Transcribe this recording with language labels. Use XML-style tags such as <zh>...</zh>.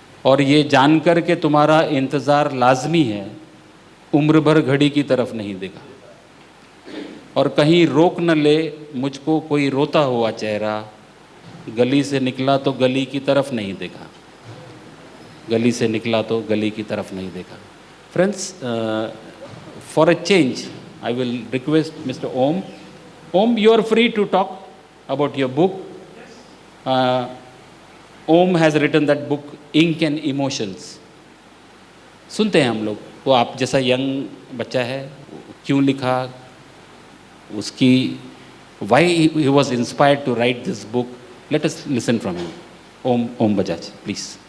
<hi>और ये जानकर के तुम्हारा इंतज़ार लाजमी है, उम्र भर घड़ी की तरफ नहीं देखा, और कहीं रोक न ले मुझको कोई रोता हुआ चेहरा, गली से निकला तो गली की तरफ नहीं देखा, गली से निकला तो गली की तरफ नहीं देखा।</hi> <en>Friends, for a change I will request Mr. Om. Om, you are free to talk about your book. Om has written that book, Ink and Emotions.</en> <hi>सुनते हैं हम लोग, वो आप जैसा यंग बच्चा है, क्यों लिखा, उसकी</hi> <en>why he was inspired to write this book. Let us listen from him. Om Bajaj, please.</en>